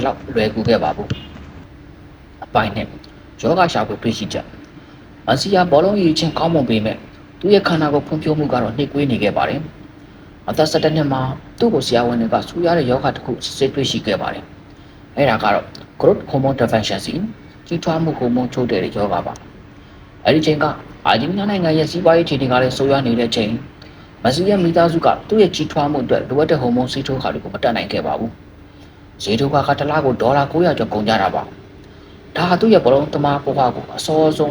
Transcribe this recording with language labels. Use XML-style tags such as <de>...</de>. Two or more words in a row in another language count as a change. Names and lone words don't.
<my>လောက်လွယ်ကူခဲ့ပါဘူး။အပိုင်းနဲ့ယောဂရှာဖွေတွေ့ရှိချက်မက်ဆီယာဘောလုံးရည်ချင်းကောင်းမွန်ပေမဲ့သူ့ရဲ့ခန္ဓာကိုယ်ဖွံ့ဖြိုးမှုကတော့ နှိမ့်ကွေးနေခဲ့ပါတယ်။အသက်17နှစ်မှာသူ့ကိုဆရာဝန်တွေကဆူရတဲ့ယောဂတစ်ခုစစ်တွေ့ရှိခဲ့ပါတယ်။အဲဒါကတော့</my> <en>growth hormone deficiency</en> <my>ကြီးထွားမှုဟိုမုန်းချို့တဲ့ယောဂပါအဲဒီချိန်ကအာဂျင်တီးနားနိုင်ငံရဲ့စီးပွားရေးခြေနေကလည်းဆိုးရွားနေတဲ့ချိန်မက်ဆီရဲ့မိသားစုကသူ့ရဲ့ကြီးထွားမှုအတွက်လိုအပ်တဲ့ဟိုမုန်းဆေးထိုးခါတွေကိုမတက်နိုင်ခဲ့ပါဘူးဈေးထိုးခါကတစ်လကိုဒေါ်လာ900ကျော်ကုန်ကြတာပါဒါဟာသူ့ရဲ့ဘောလုံးသမားဘဝကိုအစောဆုံး</my>